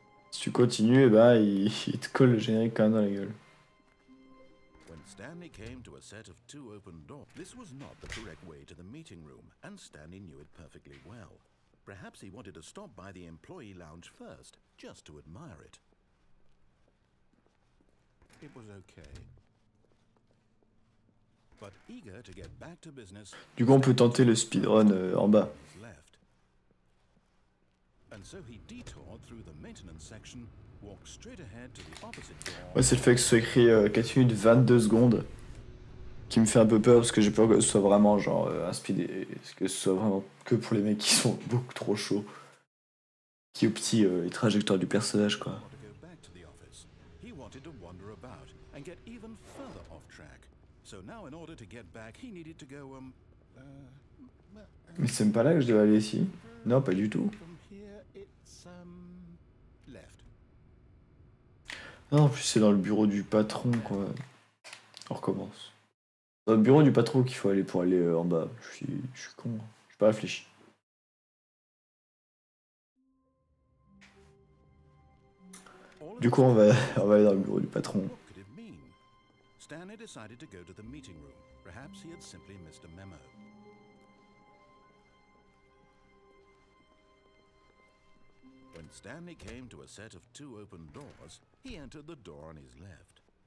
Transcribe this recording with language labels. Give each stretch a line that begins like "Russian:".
French: Si tu continues, eh ben, il te colle le générique quand même dans la gueule.
English: When Stanley came to a set of 2 open doors, this was not the correct way to the meeting room, and Stanley knew it perfectly well. Perhaps he wanted to stop by the employee lounge first, just to admire it. It was okay. But eager to get back to business,
French: du coup, on peut tenter le speedrun en bas.
English: And so he detoured through the maintenance section walked straight ahead to the opposite door.
French: Ouais, c'est le fait que ce soit écrit 4 minutes 22 secondes qui me fait un peu peur parce que j'ai peur que ce soit vraiment genre un speed et que ce soit vraiment que pour les mecs qui sont beaucoup trop chauds. Qui optient les trajectoires du personnage quoi.
English: Want to go back to the office. He wanted to wander about and get even further off track. So now, in order to get back, he needed to go
French: Mais c'est même pas là que je devais aller ici. Non, pas du tout.
English: from here. It's left.
French: Non, en plus c'est dans le bureau du patron quoi. On recommence. Dans le bureau du patron qu'il faut aller pour aller en bas. Je suis con. J'ai pas réfléchi.
English: All of
French: Du
English: a
French: coup on
English: sudden,
French: va, on va aller dans le bureau du patron.
English: what could it mean? Stanley decided to go to the meeting room. Perhaps he had simply missed a memo. When Stanley came to a set of 2 open doors, he entered the door on his left.